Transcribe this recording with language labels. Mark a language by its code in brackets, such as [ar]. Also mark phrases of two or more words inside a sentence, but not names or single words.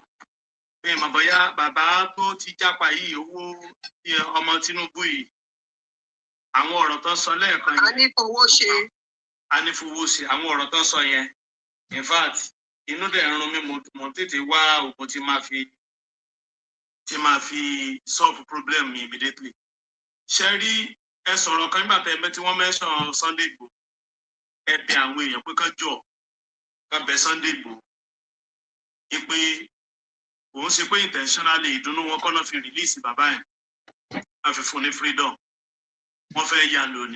[yo] Bí mo bóyá bàbá tó ti jápa yìí owó ọmọ Tinubu yìí àwọn ọ̀rọ̀ tó sọ lẹ́ẹ̀kan yẹn. A ní fowó ṣe. Àwọn ọ̀rọ̀ tó sọ yẹn. [en] In fact, [yo] inú dẹ̀ ń rún mi mo tètè wá òògùn tí máa fi [en] solve problem [yo] mi immediately. Ṣé rí ẹ sọ̀rọ̀ kan nígbà tí wọ́n mention Sunday Igboho. Ẹ bẹ̀ àwọn èèyàn pé kán jọ̀ kán bẹ̀ Sunday Igboho. Ìpè òun ṣe pé intentionally ìdùnnú wọn kọ́ náà fi release bàbá yẹn. Wọ́n fi fún ní freedom. Wọ́n fẹ́ yà lónìí.